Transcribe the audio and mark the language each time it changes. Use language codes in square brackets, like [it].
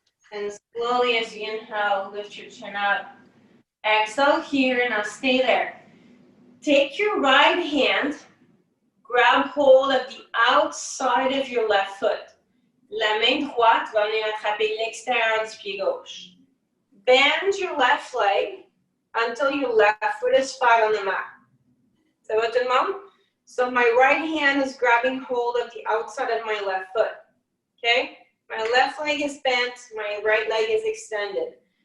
[en] And slowly as you inhale, lift your chin up. Exhale here, now stay there. Take your right hand, grab hold of the outside of your left foot. [fr] La main droite va venir attraper l'extérieur du pied gauche. [en] Bend your left leg until your left foot is flat on the mat. [fr] Ça va tout le monde? [en] So my right hand is grabbing hold of the outside of my left foot. Okay? My left leg is bent, my right leg is extended.